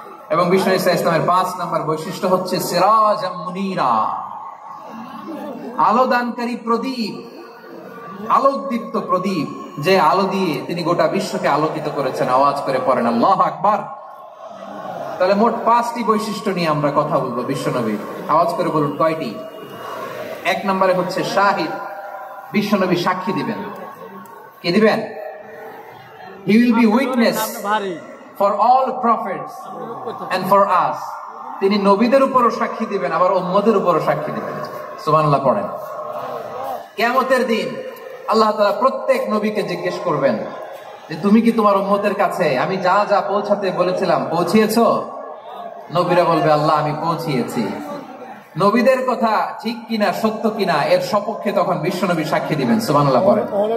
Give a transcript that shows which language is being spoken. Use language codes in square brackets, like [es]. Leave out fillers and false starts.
[bn] এবং বিষ্ণু ইসা ইসলামের 5 নম্বর বৈশিষ্ট্য হচ্ছে সিরাজাম মুনীরা, আলো দানকারী প্রদীপ, আলোকদীপ্ত প্রদীপ, যে আলো দিয়ে তিনি গোটা বিশ্বকে আলোকিত করেছেন। আওয়াজ করে পড়েন আল্লাহু আকবার। তাহলে মোট 5টি বৈশিষ্ট্য নিয়ে আমরা কথা বলবো বিশ্বনবীর। আওয়াজ করে বলুন কয়টি? 1 নম্বরে হচ্ছে শাহিদ, বিশ্বনবী সাক্ষী দিবেন। কি দিবেন? [en] He will be witness for all prophets and for us. [bn] তিনি নবীদের উপরও সাক্ষী দিবেন, আবার উম্মতের উপরও সাক্ষী দিবেন। সুবহানাল্লাহ পড়েন। কিয়ামতের দিন আল্লাহ তাআলা প্রত্যেক নবীকে জিজ্ঞেস করবেন যে তুমি কি তোমার উম্মতের কাছে আমি যা যা পৌঁছাতে বলেছিলাম পৌঁছিয়েছো? নবীরা বলবে আল্লাহ আমি পৌঁছিয়েছি। নবীদের কথা ঠিক কিনা, সত্য কিনা, এর সপক্ষে তখন বিশ্বনবী সাক্ষী দিবেন। সুবহানাল্লাহ পড়েন।